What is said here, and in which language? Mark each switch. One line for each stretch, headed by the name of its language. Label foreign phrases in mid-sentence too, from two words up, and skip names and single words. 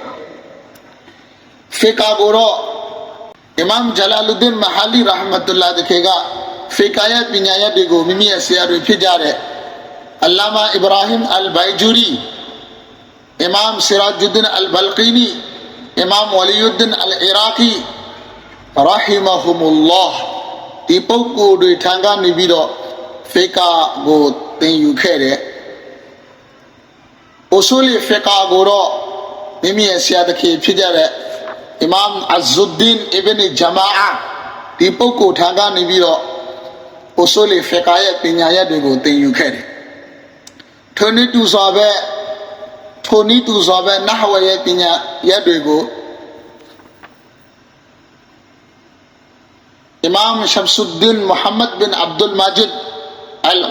Burmese: fiqhကိုတော့အီမမ်ဂျလာလူဒင်မဟာလီရဟ်မတ်တူလာဒီကfiqhရဲ့ပညာရပ်တွေကိုမိမိရဲ့ဆရာတွေဖြစ်ကြတဲ့အလ္လာမာအီဘရာဟင်အလ်ဘိုင်ဂျူရီအီမမ်ဆီရာဂျုဒ်ဒင်အလ်ဘလ်ကီနီအီမမ်ဝလီယုဒ်ဒင်အလ်အီရာကီရဟီမဟူမုလ္လာဟ်ဒီပုဂ္ဂိုလ်တွေထံကနေပြီးတော့fiqhကိုသင်ယူခဲ့တယ် ။
Arabic: أصول فقه
Burmese: ကိုတော့မိမိရဲ့ဆရာတခင်ဖြစ်ကြတဲ့အီမမ်အဇ်ဇုဒ်ဒင်အီဘန်ဂျမာအာဒီပုဂ္ဂိုလ်ထံကနေပြီးတော့
Arabic: أصول فقه
Burmese: ရဲ့ပညာရပ်တွေကိုသင်ယူခဲ့တယ်။ထိုနည်းတူစွာပဲနဟဝရဲ့ပညာရပ်တွေကိုအီမမ်ရှမ်ဆုဒ်ဒင်မုဟမ္မဒ်ဘင်အဗ်ဒุลမာဂျစ်အလ်